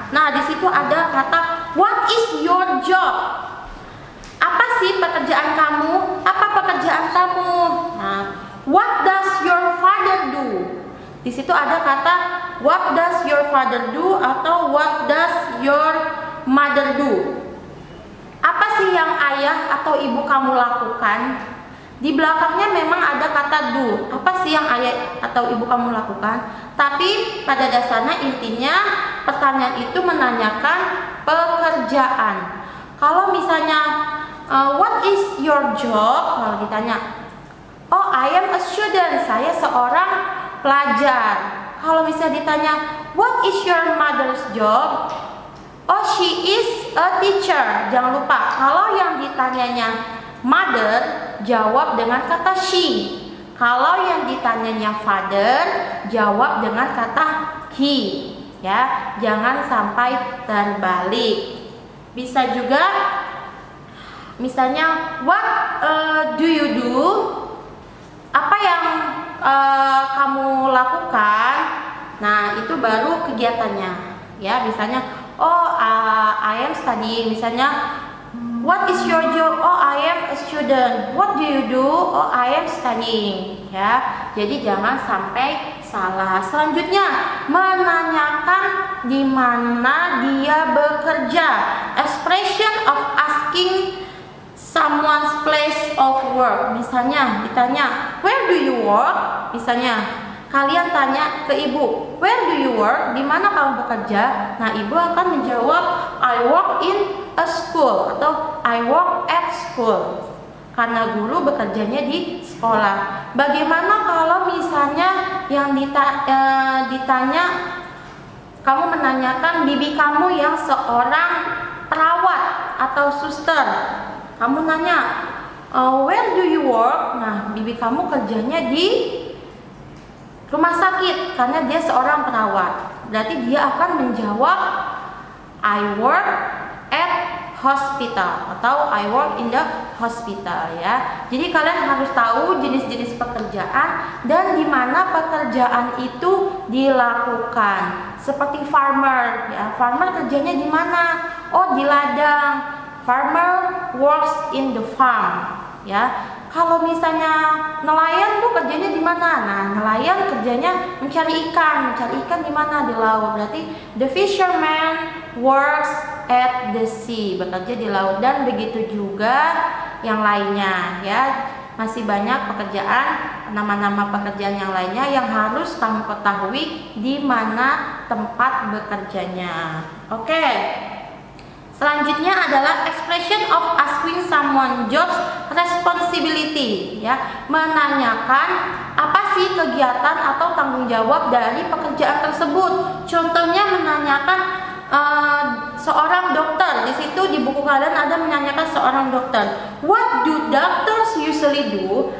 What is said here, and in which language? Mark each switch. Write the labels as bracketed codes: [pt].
[id] Nah, di situ ada kata [en] what is your job? [id] Apa sih pekerjaan kamu? Apa pekerjaan kamu? [en] Nah, what does your father do? [id] Di situ ada kata [en] what does your father do atau what does your mother do? [id] Apa sih yang ayah atau ibu kamu lakukan? Di belakangnya memang ada kata do. Apa sih yang ayah atau ibu kamu lakukan? Tapi pada dasarnya intinya pertanyaan itu menanyakan pekerjaan. Kalau misalnya [en] what is your job? [id] Kalau ditanya, oh [en] I am a student, [id] saya seorang pelajar. Kalau bisa ditanya, [en] what is your mother's job? Oh, she is a teacher. [id] Jangan lupa, kalau yang ditanyanya mother, jawab dengan kata she. Kalau yang ditanyanya father, jawab dengan kata he. Ya, jangan sampai terbalik. Bisa juga, misalnya, [en] what do you do? [id] Apa yang kamu lakukan? Nah, itu baru kegiatannya. Ya, misalnya, [en] oh, I am studying. Misalnya, what is your job? Oh, I am a student. What do you do? Oh, I am studying. [id] Ya, jadi jangan sampai salah. Selanjutnya, menanyakan di mana dia bekerja. [en] Expression of asking someone's place of work. [id] Misalnya, ditanya, [en] where do you work? [id] Misalnya, kalian tanya ke ibu, [en] where do you work? [id] Di mana kamu bekerja? Nah, ibu akan menjawab, [en] I work in a school [id] atau [en] I work at school. [id] Karena guru bekerjanya di sekolah. Bagaimana kalau misalnya yang ditanya, kamu menanyakan bibi kamu yang seorang perawat atau suster. Kamu nanya, [en] where do you work? [id] Nah, bibi kamu kerjanya di rumah sakit karena dia seorang perawat. Berarti dia akan menjawab [en] I work at hospital [id] atau [en] I work in the hospital, [id] ya. Jadi kalian harus tahu jenis-jenis pekerjaan dan di mana pekerjaan itu dilakukan. Seperti farmer, ya. Farmer kerjanya di mana? Oh, di ladang. [en] Farmer works in the farm, ya. [id] Kalau misalnya nelayan tuh kerjanya di mana? Nah, nelayan kerjanya mencari ikan. Mencari ikan di mana? Di laut. Berarti [en] the fisherman works at the sea, [id] bekerja di laut. Dan begitu juga yang lainnya, ya. Masih banyak pekerjaan, nama-nama pekerjaan yang lainnya yang harus kamu ketahui di mana tempat bekerjanya. Oke. Selanjutnya adalah [en] expression of asking someone jobs responsibility, [id] ya, menanyakan apa sih kegiatan atau tanggung jawab dari pekerjaan tersebut. Contohnya menanyakan seorang dokter. Di situ di buku kalian ada menanyakan seorang dokter. [en] What do doctors usually do?